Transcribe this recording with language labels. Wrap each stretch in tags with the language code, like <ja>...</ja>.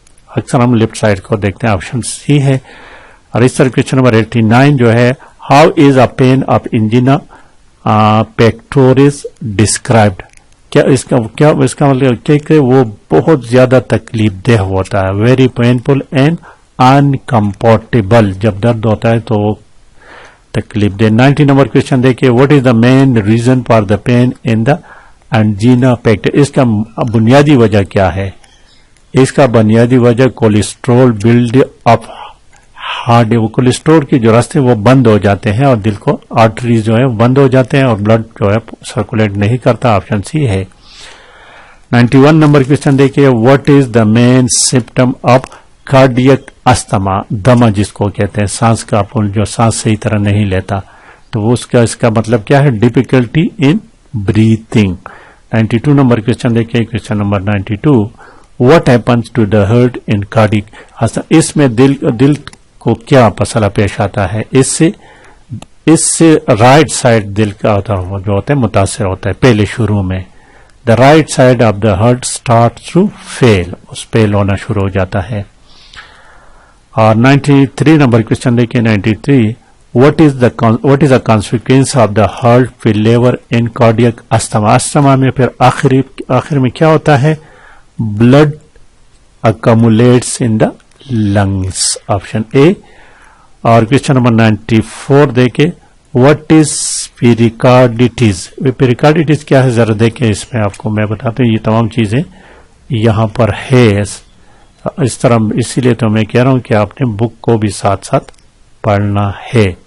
<ur>اکثر ہم left side کو دیکھتے ہیں. آپشن سی ہے. اور اس طرح کویشچن نمبر 89 جو ہے،</ur> <en>How is a pain of angina pectoris described.</en> <ur>کیا اس کا مطلب کہ وہ بہت زیادہ تکلیف دہ ہوتا ہے.</ur> <en>Very painful and uncomfortable.</en> <ur>جب درد ہوتا ہے تو تکلیف دہ. 90 نمبر کویشچن دیکھیے.</ur> <en>What is the main reason for the pain in the angina pectoris.</en> <ur>اس کا بنیادی وجہ کیا ہے؟ اس کا بنیادی وجہ</ur> <en>Cholesterol build up heart.</en> <ur>وہ کولیسٹرول کے جو راستے وہ بند ہو جاتے ہیں اور دل کو آرٹریز جو ہے بند ہو جاتے ہیں اور بلڈ جو ہے سرکولیٹ نہیں کرتا. آپشن سی ہے. 91 نمبر کوشچن دیکھیے.</ur> <en>What is the main symptom of cardiac asthma?</en> <ur>دما جس کو کہتے ہیں سانس کا پھول جو سانس صحیح طرح نہیں لیتا, تو اس کا مطلب کیا ہے؟</ur> <en>Difficulty in breathing.</en> <ur>92 number question دیکھیے. Question number 92.</ur> <en>What happens to the heart in cardiac?</en> <ur>اس میں دل کو کیا مسئلہ پیش آتا ہے؟ اس سے رائٹ سائڈ دل کا جو ہوتا ہے متاثر ہوتا ہے پہلے شروع میں.</ur> <en>the right side of the heart start to fail,</en> <ur>اس فیل ہونا شروع ہو جاتا ہے. اور 93 نمبر کوشچن دیکھیے. 93.</ur> <en>What is the consequence of the heart failure in cardiac asthma?</en> <ur>Asthma میں پھر آخر میں کیا ہوتا ہے؟</ur> <en>blood accumulates in the lungs.</en> <ur>Option اے. اور کوشچن نمبر 94 دیکھیں.</ur> <en>what is pericarditis?</en> <ur>pericarditis کیا ہے ذرا دیکھیں. اس میں آپ کو میں بتاتا ہوں, یہ تمام چیزیں یہاں پر ہے اس طرح, اسی لیے تو میں کہہ رہا ہوں کہ آپ نے بک کو بھی ساتھ ساتھ پڑھنا ہے.</ur>